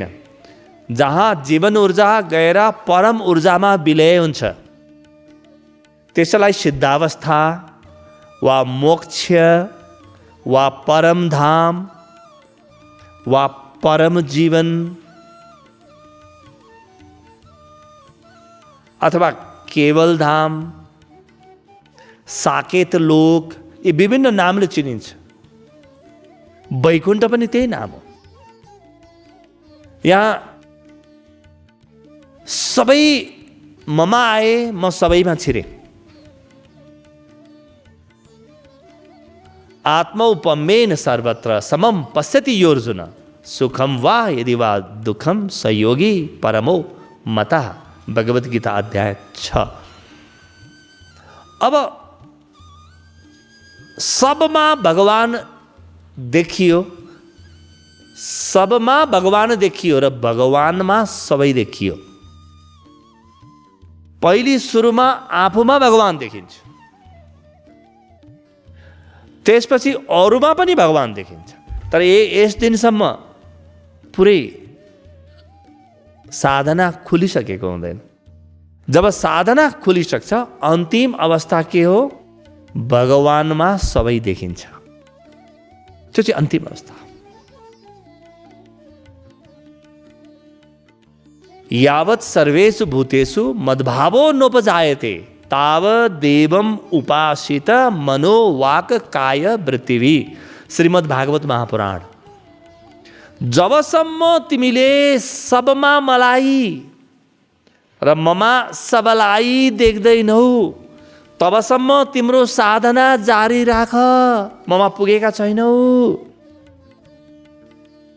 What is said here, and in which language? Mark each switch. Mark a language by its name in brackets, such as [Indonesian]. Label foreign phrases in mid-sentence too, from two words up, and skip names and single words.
[Nepali] जहाँ जीवन ऊर्जा गएर परम ऊर्जामा विलय हुन्छ, त्यसलाई सिद्धावस्था वा मोक्ष वा परमधाम वा परम जीवन अथवा केवल धाम, साकेत लोक, यी विभिन्न नामले चिनिन्छ। वैकुण्ठ पनि त्यही नाम हो। यहाँ सबै ममा आए, म सबैमा छिरे। [Sanskrit] आत्मौपम्येन सर्वत्र समम पश्यति योर्जुन, सुखम वा यदि वा दुखम सहयोगी परमो मतः। [Nepali] भगवत गीता अध्याय 6। अब सबमा भगवान देखियो, सबमा भगवान देखियो र भगवानमा सबै देखियो। पहिली सुरुमा आफूमा भगवान देखिन्छ, त्यसपछि अरूमा पनि भगवान देखिन्छ। तर यस दिनसम्म पुरै साधना खुलिसकेको हुँदैन। जब साधना खुलिसक्छ, अन्तिम अवस्था के हो? भगवानमा सबै देखिन्छ। त्यो चाहिँ अन्तिम अवस्था। [Sanskrit] यावत् सर्वेषु भूतेषु मद्भावो नोपजायते तावदेवम् उपासित मनो वाक काय वृत्तिवि। [Nepali] श्रीमद् भागवत महापुराण। जबसम्म तिमीले सबमा मलाई र ममा सबलाई देख्दैनौ, तबसम्म तिम्रो साधना जारी राख। ममा पुगेका छैनौ।